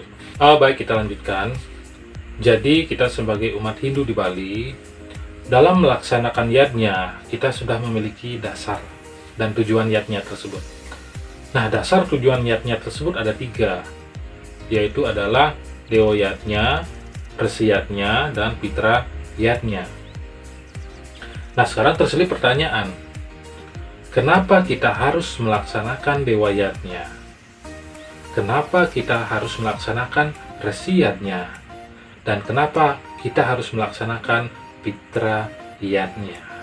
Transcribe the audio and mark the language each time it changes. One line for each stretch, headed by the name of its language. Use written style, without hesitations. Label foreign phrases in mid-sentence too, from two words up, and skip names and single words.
Indonesian: Baik, kita lanjutkan. Jadi kita sebagai umat Hindu di Bali, dalam melaksanakan yadnya kita sudah memiliki dasar dan tujuan yadnya tersebut. Nah, dasar tujuan yadnya tersebut ada 3, yaitu adalah Dewa yadnya, Resi yadnya, dan Pitra yadnya. Nah, sekarang terselip pertanyaan, kenapa kita harus melaksanakan Dewa yadnya? Kenapa kita harus melaksanakan Resi yadnya? Dan kenapa kita harus melaksanakan Pitra yadnya?